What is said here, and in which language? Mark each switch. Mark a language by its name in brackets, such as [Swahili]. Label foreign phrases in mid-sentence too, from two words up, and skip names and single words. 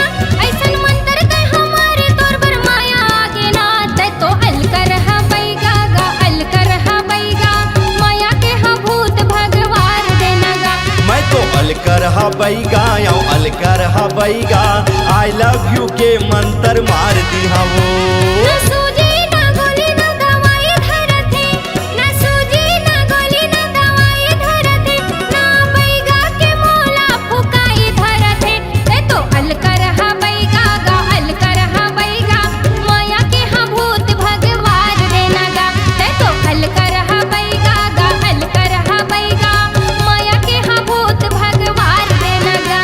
[Chhattisgarhi] ऐसन मंत्र के हमारे तोर पर माया आगे ना। ते तो अलकर हा बैगा गा, अलकर हा बैगा, माया के हा भूत भगवान देना गा। मैं तो अलकर हा बैगा या अलकर हा बैगा, [English] I love you [Chhattisgarhi] के मंत्र मार दिहावो। ना सूजी ना गोली ना दवाई धरते, ना सूजी ना गोली ना दवाई धरते, ना बैगा के मोला फुकाई धरते। ते तो अलकर हा बैगा गा, अलकर हा बैगा, माया के हा भूत भगवान देना गा। ते तो अलकर हा बैगा गा, अलकर हा बैगा, माया के हा भूत भगवान देना गा।